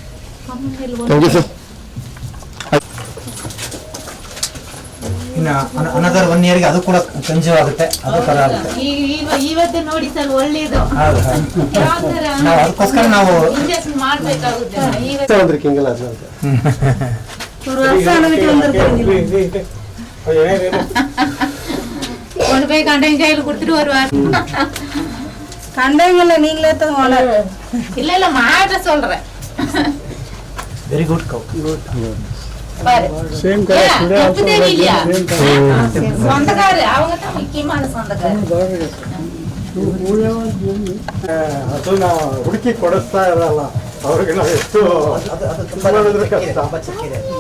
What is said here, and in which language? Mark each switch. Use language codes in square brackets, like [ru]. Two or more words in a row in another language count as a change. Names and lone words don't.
[kn] ಇನ್ನು ಅನದರ್ 1 ಇಯರ್ಗೆ ಅದು ಕೂಡ ಕಂಜು ಆಗುತ್ತೆ, ಅದು ತರ ಆಗುತ್ತೆ. ಇವತ್ತು ನೋಡಿ ಸರ್ ಒಳ್ಳೇದು. ಹೌದು ನಾವು ಅದಕ್ಕೋಸ್ಕರ ನಾವು ಇಂಜೆಕ್ಷನ್ ಮಾಡ್ಬೇಕಾಗುತ್ತೆ. [ta] கொண்டு போய் கண்டையும் கையில் கொடுத்துட்டு வருவார். கண்டைங்கள நீங்களே தான் இல்ல இல்ல மாட்ட சொல்றேன். [en] very good cow. [ta] பாரு [en] same colour today also [ta] சொந்தக்காரு அவங்க தான் முக்கியமான சொந்தக்காரு. [kn] ಅದನ್ನ ಹುಡುಕಿ ಕೊಡಿಸ್ತಾ ಇರಲ್ಲ ಅವ್ರಿಗೆ ನಾವು ಎಷ್ಟು ಅದು ತುಂಬಾ ಚಿಕ್ಕಿದೆ.